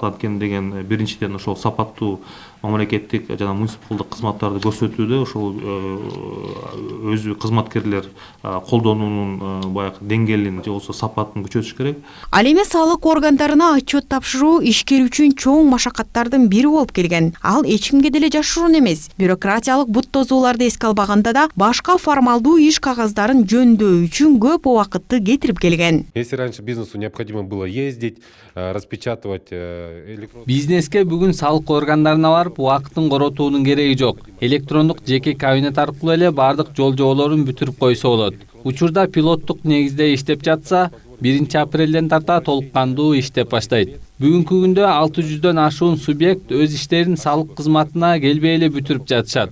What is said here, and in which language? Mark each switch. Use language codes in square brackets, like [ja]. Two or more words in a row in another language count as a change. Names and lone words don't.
[ky] Анткени деген биринчиден ошол сапаттуу мамлекеттик жана муниципалдык кызматтарды көрсөтүүдө ошол өзү кызматкерлер колдонуунун баягы деңгээлин же болбосо сапатын күчөтүш керек. Ал эми салык органдарына отчет тапшыруу ишкер үчүн чоң машакаттардын бири болуп келген. Ал эч кимге деле жашыруун эмес. Бюрократиялык бут тозууларды эске албаганда да башка формалдуу иш кагаздарын жөндөө үчүн көп убакытты кетирип келген. [ru] Если раньше бизнесу необходимо было ездить, распечатывать [ky] Бизнеске бүгүн салык органдарына барып убакытын коротуунун кереги жок. Электрондук жеке кабинет аркылуу эле бардык жол жоболорун бүтүрүп койсо болот. Учурда пилоттук негизде иштеп жатса, 1 апрелден тарта толук кандуу иштеп баштайт. Бүгүнкү күндө 600дөн ашуун субъект өз иштерин салык кызматына келбей эле бүтүрүп жатышат.